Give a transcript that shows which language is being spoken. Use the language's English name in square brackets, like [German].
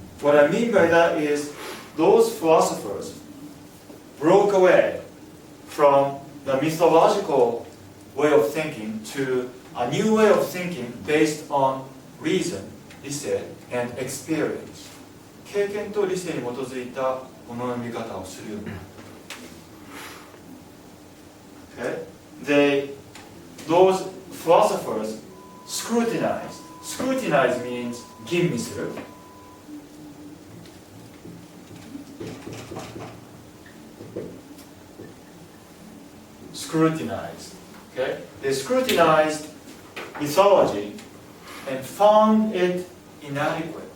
[English] What I mean by that is those philosophers broke away from the mythological way of thinking to a new way of thinking based on reason, 理性, and experience. [Japanese] 経験と理性に基づいたものの見方をするようになる。 [English] Okay? Those philosophers scrutinized. Scrutinize means 吟味する。 Scrutinized. Okay? They scrutinized mythology and found it inadequate.